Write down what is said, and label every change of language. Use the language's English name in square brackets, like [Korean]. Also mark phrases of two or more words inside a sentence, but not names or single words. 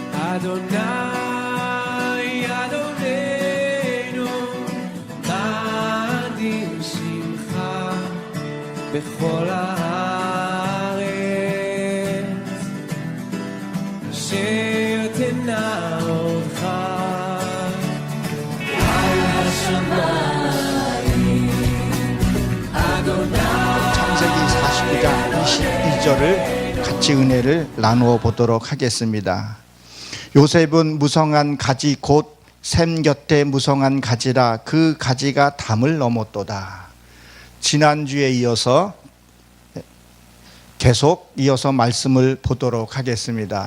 [Hebrew] אדוני אדוננו נדים שמחה בכל הארץ אשר תנאותך על השמיים אדוני. [Korean] 창세기 49장 22절을 같이 은혜를 나누어 보도록 하겠습니다. 요셉은 무성한 가지 곧 샘 곁에 무성한 가지라 그 가지가 담을 넘었도다. 지난주에 이어서 계속 이어서 말씀을 보도록 하겠습니다.